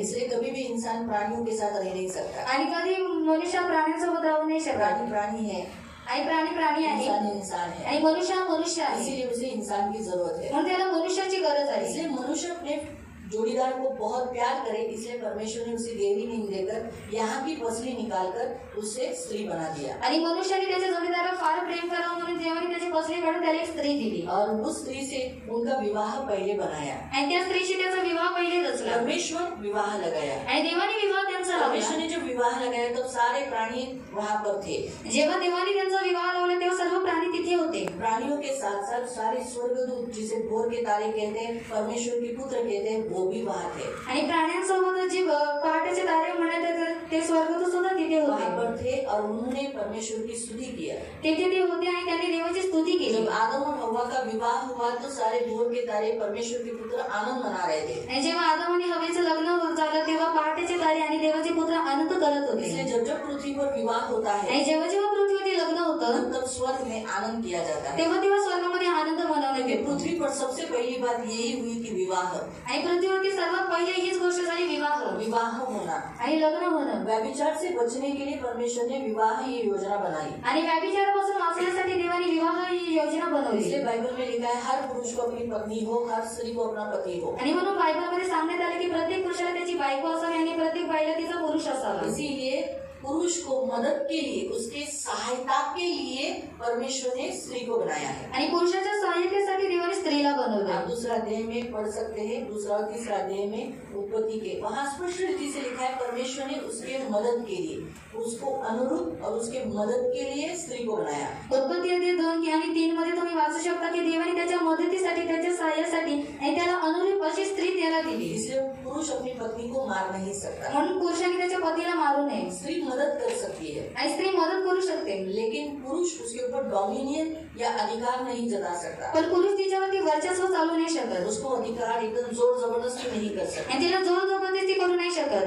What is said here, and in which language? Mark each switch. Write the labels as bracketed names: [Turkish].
[Hindi] इसलिए कभी भी इंसान प्राणियों के साथ रह नहीं सकता. [Marathi] आणि कधी मनुष्य प्राण्यांसोबत राहू नाही शकत. [Hindi] प्राणी प्राणी है, [Marathi] आणि प्राणी आहे, [Hindi] इंसान इंसान है, [Marathi] आणि मनुष्य हा मनुष्य आहे. [Hindi] इसीलिए उसे इंसान की जरूरत है. [Marathi] म्हणून त्याला मनुष्याची गरज आहे. [Hindi] इसलिए मनुष्य अपने जोड़ीदार को बहुत प्यार करे, इसलिए परमेश्वर ने उसे देवी नहीं देकर यहाँ की पसली निकालकर उसे स्त्री बना दिया. [Marathi] आणि मनुष्याने त्याच्या जोडीदाराला फार प्रेम करावं म्हणून देवाने त्याची पसली काढून त्याला एक स्त्री दिली. [Hindi] और उस स्त्री से उनका विवाह पहले बनाया. [Marathi] आणि त्या स्त्रीशी त्याचा विवाह पहिले रचला. [Hindi] परमेश्वर विवाह लगाया. [Marathi] आणि देवाने विवाह त्यांचा [Hindi] परमेश्वर [Marathi] लावला. [Hindi] ने जब विवाह लगाया तब सारे प्राणी वहाँ पर थे. [Marathi] जेव्हा देवाने त्यांचा विवाह लावला तेव्हा सर्व प्राणी तिथे होते. [Hindi] प्राणियों के साथ साथ सारे स्वर्गदूत, जिसे भोर के तारे कहते हैं, परमेश्वर के पुत्र कहते हैं, वो भी वहाँ थे. [Marathi] आणि प्राण्यांसोबत जे पहाटेचे तारे म्हणतात ते स्वर्गदूत सुद्धा तिथे [Hindi] वहाँ [Marathi] होते. [Hindi] पर थे और उन्होंने परमेश्वर की स्तुति किया. [Marathi] तिथे ते होते आणि त्यांनी देवाची स्तुती केली. [Hindi] जब आदम और हव्वा का विवाह हुआ तो सारे भोर के तारे परमेश्वर के पुत्र आनंद मना रहे थे. [Marathi] आणि जेव्हा आदम आणि हवेचं लग्न झालं तेव्हा पहाटेचे तारे आणि देवाचे पुत्र आनंद करत [Hindi] इसलिए [Marathi] होते. [Hindi] जब जब पृथ्वी पर विवाह होता है [Marathi] आणि जेव्हा जेव्हा पृथ्वीवरती लग्न होतं [Hindi] तब स्वर्ग में आनंद किया जाता है. [Marathi] तेव्हा तेव्हा स्वर्गामध्ये आनंद मनवण्यात [Hindi] क्योंकि [Marathi] येतो. [Hindi] पृथ्वी पर सबसे पहली बात यही हुई कि विवाह [Marathi] आणि पृथ्वीवरती सर्वात पहिले हीच गोष्ट झाली विवाह [Hindi] विवाह होना. [Marathi] आणि लग्न होणं. [Hindi] व्यभिचार से बचने के लिए परमेश्वर ने विवाह ये योजना बनाई. [Marathi] आणि व्याभिचारापासून वाचण्यासाठी देवाने विवाह ही योजना बनवली. [Hindi] इसलिए बाइबल में लिखा है हर पुरुष को अपनी पत्नी हो, हर स्त्री को अपना पति हो. [Marathi] आणि म्हणून बायबलमध्ये सांगण्यात आले की प्रत्येक पुरुषाला त्याची बायको असावी आणि प्रत्येक बाईला तिचा पुरुष असावा. [Hindi] इसीलिए पुरुष को मदद के लिए, उसके सहायता के लिए परमेश्वर ने स्त्री को बनाया है. [Marathi] आणि पुरुषाच्या सहाय्यतेसाठी देवाने स्त्रीला बनवलं. [Hindi] आप दूसरा अध्याय में पढ़ सकते हैं, दूसरा और तीसरा अध्याय में उत्पत्ति के, वहाँ स्पष्ट रीति से लिखा है परमेश्वर ने उसके मदद के लिए, उसको अनुरूप और उसके मदद के लिए स्त्री को बनाया. [Marathi] उत्पत्ती अध्याय 2 आणि 3 मध्ये तुम्ही वाचू शकता की देवाने त्याच्या मदतीसाठी, त्याच्या सहाय्यासाठी आणि त्याला अनुरूप अशी स्त्री त्याला दिली. [Hindi] इसलिए पुरुष अपनी पत्नी को मार नहीं सकता. [Marathi] म्हणून पुरुषाने त्याच्या पतीला मारू नये. [Hindi] स्त्री मदद कर सकती है [Marathi] आणि स्त्री मदत करू शकते, [Hindi] लेकिन पुरुष उसके ऊपर डोमिनियन या अधिकार नहीं जता सकता. [Marathi] पण पुरुष तिच्यावरती वर्चस्व चालू नाही शकत. [Hindi] उसको अधिकार एकदम जोर जबरदस्ती नहीं कर सकता. [Marathi] आणि तिला जोर जबरदस्ती करू नाही शकत.